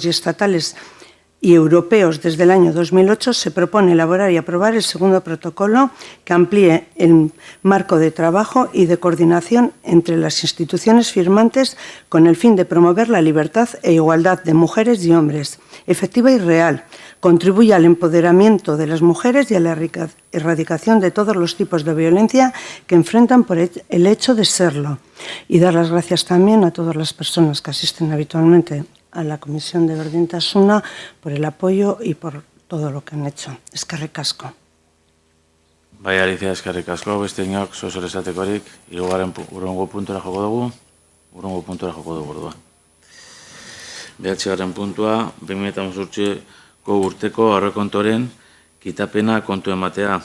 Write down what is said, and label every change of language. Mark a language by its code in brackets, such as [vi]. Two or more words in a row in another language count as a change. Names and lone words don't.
[es] marcos normativos y estatales y europeos desde el año 2008, se propone elaborar y aprobar el segundo protocolo que amplíe el marco de trabajo y de coordinación entre las instituciones firmantes con el fin de promover la libertad e igualdad de mujeres y hombres, efectiva y real, contribuye al empoderamiento de las mujeres y a la erradicación de todos los tipos de violencia que enfrentan por el hecho de serlo. Y dar las gracias también a todas las personas que asisten habitualmente a la Comisión de Berdintasuna por el apoyo y por todo lo que han hecho. [eu] Eskerrik asko. Bai, Alicia, eskerrik asko, beste inok, zozer esatekorik, urrengo puntura joko dugu, orduan. 9. puntua, 2018ko urteko aurrekontuaren kitapena kontu ematea.